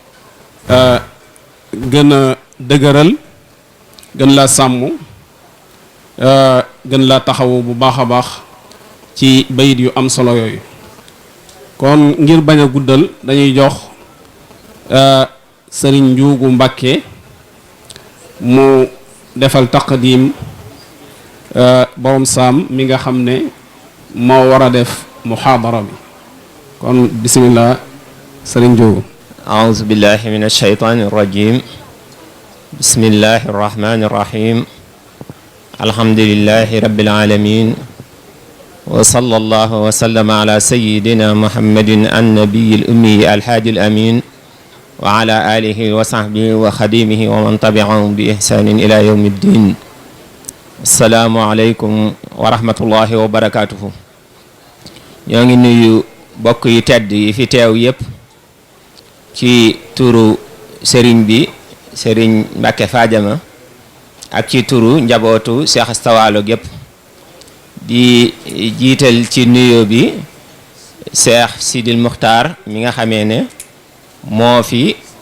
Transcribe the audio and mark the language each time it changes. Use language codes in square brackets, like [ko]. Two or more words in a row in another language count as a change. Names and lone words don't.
[wo] gën a dëgëral gën laa sàmm gën laa taxawu bu baax a baax ci bayit yu am solo yooyu kon ngir bañ a guddal dañuy jox sëriñ Njuugu Mbàkke mu defal taqdim borom saam mi nga xam ne moo war a def muhaadara bi kon bismillah sëriñ Njuugu. [ar] أعوذ بالله من الشيطان الرجيم بسم الله الرحمن الرحيم الحمد لله رب العالمين وصلى الله وسلم على سيدنا محمد النبي الأمي الحاج الأمين وعلى آله وصحبه وخديمه ومن تبعهم بإحسان إلى يوم الدين السلام عليكم ورحمة الله وبركاته [wo] ñoo ngi nuyu bokk yu tedd yi fi teew yépp ci turu sëriñ bi sëriñ Mbàkke Fadiama ak ci turu njabootu Seex Asta Waalo gépp di jiital ci nuyoo bi Seex Sidil Muxtaar mi nga xamee ne moo fi